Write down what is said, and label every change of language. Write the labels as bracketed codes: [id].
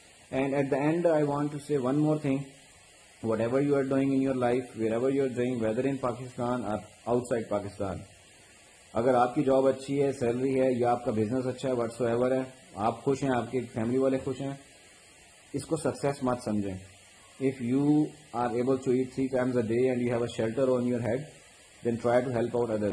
[en] And at the end I want to say one more thing. Whatever you are doing in your life, wherever you are doing, whether in Pakistan or outside Pakistan, [ur] اگر آپ کی job اچھی ہے, salary ہے, یا آپ کا business اچھا ہے, واٹس ایور ہے, آپ خوش ہیں, آپ کے فیملی والے خوش ہیں, اس کو سکسیس مت سمجھیں. [en] If you are able to eat 3 times a day and you have a shelter on your head, then try to help out others.